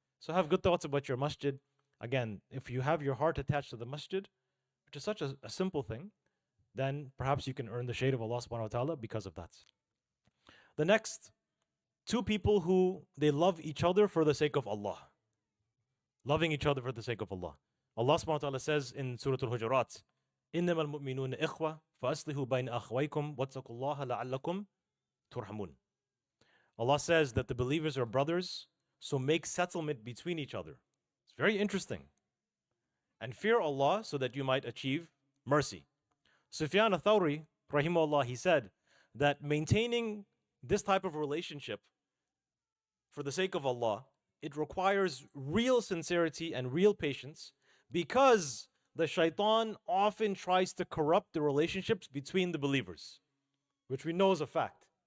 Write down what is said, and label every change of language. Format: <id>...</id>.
<en>So have good thoughts about your masjid. Again, if you have your heart attached to the masjid, which is such a simple thing, then perhaps you can earn the shade of Allah subhanahu wa ta'ala because of that. The next, two people who they love each other for the sake of Allah. Loving each other for the sake of Allah. Allah subhanahu wa ta'ala says in Surah Al-Hujurat,</en> <ar>إِنَّمَا الْمُؤْمِنُونَ إِخْوَةٌ فَأَصْلِحُوا بَيْنَ أَخْوَيْكُمْ وَاتَّقُوا اللَّهَ لَعَلَّكُمْ تُرْحَمُونَ.</ar> <en>Allah says that the believers are brothers, so make settlement between each other. It's very interesting. And fear Allah so that you might achieve mercy. Sufyan al-Thawri, rahimahullah, he said that maintaining this type of relationship for the sake of Allah, it requires real sincerity and real patience, because the shaitan often tries to corrupt the relationships between the believers, which we know is a fact.</en>